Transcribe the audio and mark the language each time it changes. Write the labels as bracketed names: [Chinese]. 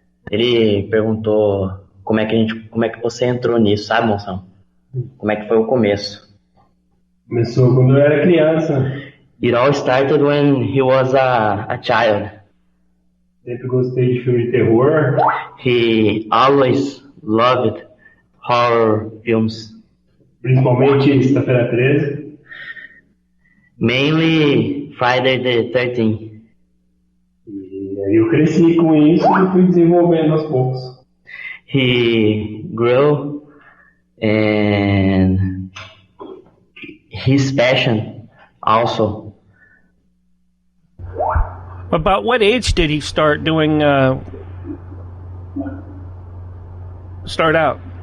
[Portuguese] Ele perguntou como é que você entrou nisso, sabe, moção? Como é que foi o começo? Começou quando eu era criança. [English] It all started when he was a child. [Portuguese] Sempre gostei de filme de terror. [English] He always loved horror films. [Portuguese] Principalmente Sexta-feira 13. [English] Mainly Friday the 13th. [Portuguese] E aí eu cresci com isso e fui desenvolvendo aos poucos. [English] He grew and his passion also. About what age did he start doing, start out?